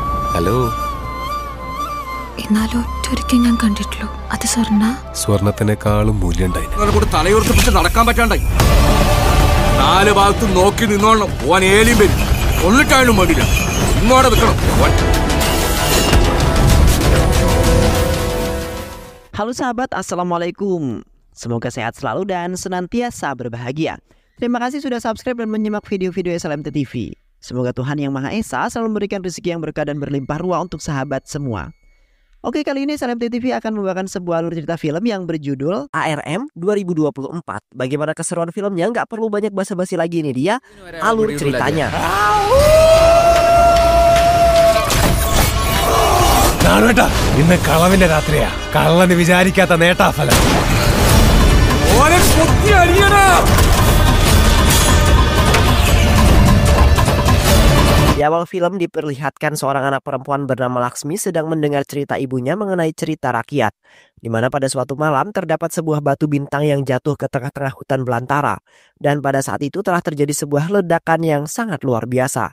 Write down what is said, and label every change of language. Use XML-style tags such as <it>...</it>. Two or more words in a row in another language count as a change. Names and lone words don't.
<ml>ഹലോ. എന്നാലും ഒറ്റൊരിക്കൽ ഞാൻ കണ്ടിട്ടുള്ളൂ. അത് സ്വർണത്തിനേക്കാളും മൂല്യണ്ടായി. തലയുറപ്പിച്ച് നടക്കാൻ പറ്റാണ്ടായി. 4 ഭാഗത്തും നോക്കി നിന്നോളണം. ഓൻ ഏലിയും വരും. കൊള്ളിട്ടായാലും വേണ്ടില്ല, ഇങ്ങോടെ നിൽക്കണം.</ml> <id>Halo sahabat, Assalamualaikum. Semoga sehat selalu dan senantiasa berbahagia. Terima kasih sudah subscribe dan menyimak video-video SLMT TV. Semoga Tuhan Yang Maha Esa selalu memberikan rezeki yang berkah dan berlimpah ruah untuk sahabat semua. Oke, kali ini SLMT TV akan membawakan sebuah alur cerita film yang berjudul ARM 2024. Bagaimana keseruan filmnya? Nggak perlu banyak basa-basi lagi, ini dia alur ceritanya.</id> <ml>ഇന്ന് കളവിന്റെ രാത്രിയാ. കള്ളന് വിചാരിക്കാത്ത നേട്ടാഫലം.</ml> <id>Di awal film diperlihatkan seorang anak perempuan bernama Laksmi sedang mendengar cerita ibunya mengenai cerita rakyat, di mana pada suatu malam terdapat sebuah batu bintang yang jatuh ke tengah-tengah hutan belantara, dan pada saat itu telah terjadi sebuah ledakan yang sangat luar biasa.</id>